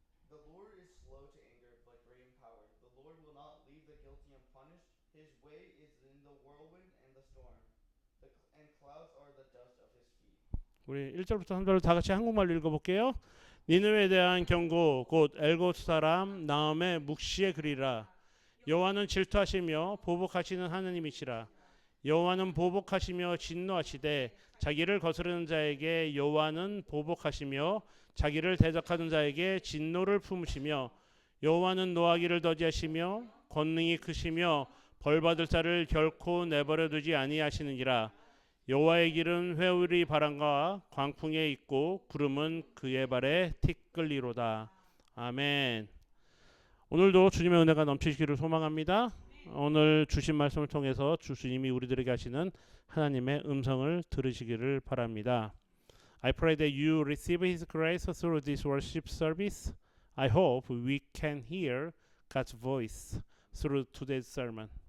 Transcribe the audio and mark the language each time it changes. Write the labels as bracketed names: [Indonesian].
[English] The Lord is slow to anger, but great in power. The Lord will not leave the guilty unpunished. His way is in the whirlwind and the storm, and clouds are the dust of his feet. [Korean] 우리 1절부터 3절 다 같이 한국말로 읽어볼게요. 니느웨에 대한 경고 곧 엘곳 사람 나음의 묵시의 글이라. 여호와는 질투하시며 보복하시는 하느님이시라. 여호와는 보복하시며 진노하시되 자기를 거스르는 자에게 여호와는 보복하시며 자기를 대적하는 자에게 진노를 품으시며 여호와는 노하기를 더디하시며 권능이 크시며 벌받을 자를 결코 내버려 두지 아니하시느니라. 여호와의 길은 회오리 바람과 광풍에 있고 구름은 그의 발에 티끌리로다. 아멘. 오늘도 주님의 은혜가 넘치시기를 소망합니다. 오늘 주신 말씀을 통해서 주님이 우리들에게 하시는 하나님의 음성을 들으시기를 바랍니다. [English] I pray that you receive His grace through this worship service. I hope we can hear God's voice through today's sermon.